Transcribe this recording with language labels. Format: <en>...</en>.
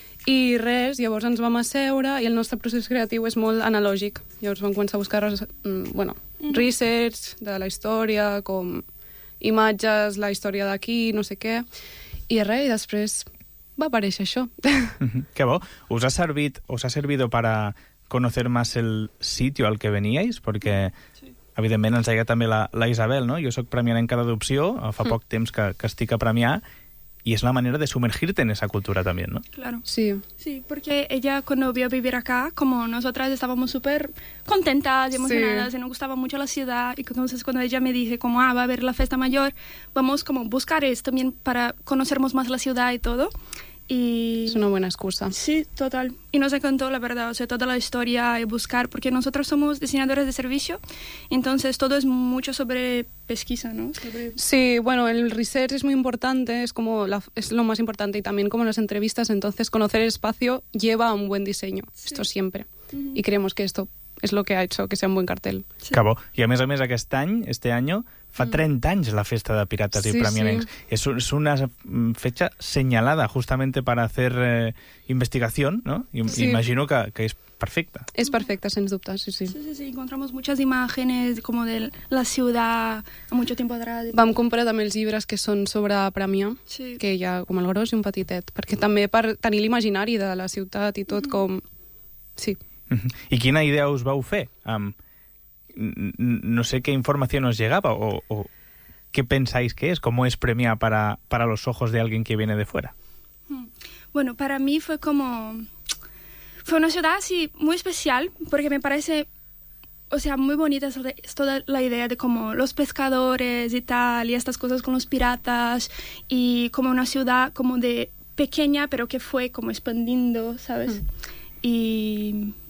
<ca>I res, llavors ens vam asseure i el nostre procés creatiu és molt analògic. Llavors vam començar a buscar research de la història, com imatges, la història d'aquí, no sé què. I res, i després va aparèixer això. Que bo. Us ha servit,</ca> <es>us ha servido para... conocer más el sitio al que veníais, perquè, sí.</es> <ca>Evidentment, ens deia també la Isabel, no? Jo soc premianenca d'adopció, fa poc temps que estic a Premià, i és la manera de sumergir-te</ca> <es>en esa cultura,</es> <ca>també, no?</ca> <es>Claro. Sí. Sí, porque ella, cuando vio vivir acá, como nosotras estábamos súper contentas y emocionadas, sí. Y nos gustaba mucho la ciudad, y entonces cuando ella me dije, como, va a haber la Festa Major, vamos como buscar esto también para conocernos más la ciudad y todo... Y... Es una buena excusa. Sí, total. Y nos encantó, la verdad, o sea, toda la historia y buscar, porque nosotros somos diseñadores de servicio, entonces todo es mucho sobre pesquisa, ¿no? Sí, bueno, el research es muy importante, es como es lo más importante, y también como las entrevistas, entonces conocer el espacio lleva a un buen diseño, sí. Esto siempre. Uh-huh. Y creemos que esto es lo que ha hecho que sea un buen cartel. Sí. Cabo.</es> <ca>Y a més, aquest any,</ca> <es>este año...</es> <ca>Fa 30 anys la Festa de Pirates, sí, i Premianencs. És sí.</ca> <es>Una fecha señalada justamente para hacer investigació, no?</es> <ca>I sí. Imagino que és perfecta. És perfecta, sens dubte, sí, sí. Sí, sí, sí.</ca> <es>Encontramos muchas imágenes como de la ciudad a mucho tiempo atrás.</es> <ca>Vam comprar també els llibres que són sobre Premià, sí. Que hi ha com el gros i un petitet, perquè també per tenir l'imaginari de la ciutat i tot com... Sí. I quina idea us vau fer amb...</ca> <es>No sé qué información os llegaba o qué pensáis que es, cómo es Premià para los ojos de alguien que viene de fuera. Bueno, para mí fue como... Fue una ciudad así muy especial porque me parece, o sea, muy bonita toda la idea de como los pescadores y tal y estas cosas con los piratas y como una ciudad como de pequeña pero que fue como expandiendo, ¿sabes? Y...</es>